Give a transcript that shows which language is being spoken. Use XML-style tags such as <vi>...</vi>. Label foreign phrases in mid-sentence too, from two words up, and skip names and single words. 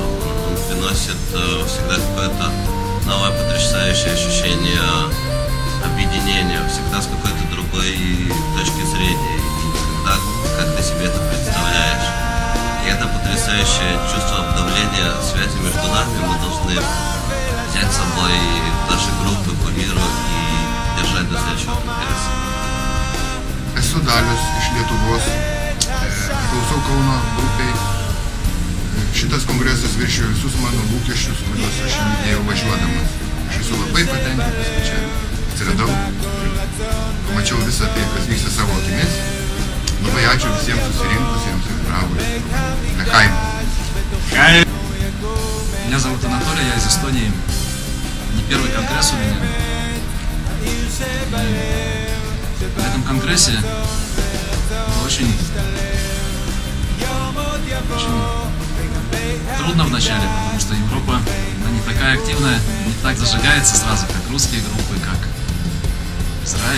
<ru>Он приносит всегда какое-то новое потрясающее ощущение объединения, всегда с какой-то другой точки зрения, и никогда как ты себе это представляешь. И это потрясающее чувство обновления связи между нами мы должны взять с собой наши группы по миру и держать до следующего конгресса.</ru> <lt>Esu Dalius iš Lietuvos, priklausau Kauno grupiai. Šitas kongresas viršijo visus mano lūkesčius, kuriuos aš įdėjau važiuodamas. Aš esu labai patenkintas, kad čia atsiradau, pamačiau visą tai, kas vyksta savo akimis. Labai ačiū visiems susirinkusiems ir bravo.</lt> <ru>Лехайм. Меня зовут Анатолий, я из Эстонии. Не первый конгресс у меня. В этом конгрессе очень трудно вначале, потому что Европа она не такая активная, не так зажигается сразу, как русские группы, как Израиль.</ru>